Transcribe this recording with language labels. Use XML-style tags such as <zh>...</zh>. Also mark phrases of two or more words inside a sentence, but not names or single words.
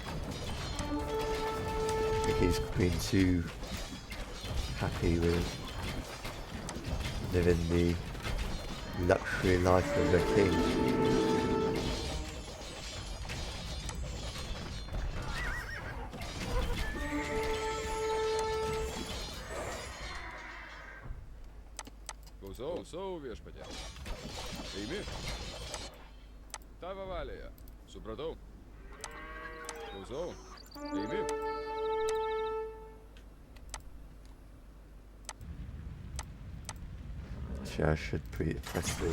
<en>I think he's been too happy with living the luxury life of a king.</en> <lt>So viešpatie. Eimi. Tavo valioje. Supratau. Klausau. Eimi.</lt> <en>Actually, I should press the.</en>